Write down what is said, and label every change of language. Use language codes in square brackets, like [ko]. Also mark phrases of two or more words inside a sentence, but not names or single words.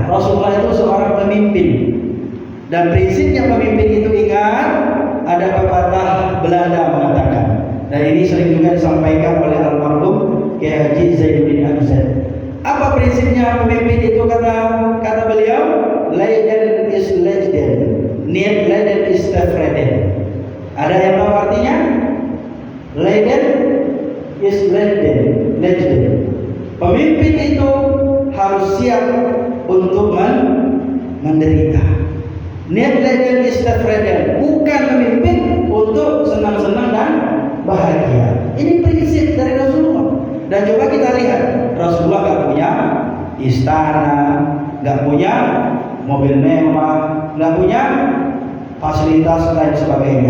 [id] Rasulullah itu seorang pemimpin, dan prinsipnya pemimpin itu ingat ada Belanda mengatakan. Dan ini sering juga disampaikan oleh almarhum Kiai Haji Zainuddin Abzal. Apa prinsipnya pemimpin itu, kata beliau? [nl] Leiden is legend, niet leiden is tevreden. [id] Ada yang tahu artinya? [nl] Leiden is legend. [id] Pemimpin itu harus siap untuk menderita. [nl] Niet leiden is tevreden, [id] bukan memimpin untuk senang-senang dan bahagia. Ini prinsip dari Rasulullah. Dan coba kita lihat, Rasulullah gak punya istana, gak punya mobil mewah, gak punya fasilitas lain sebagainya.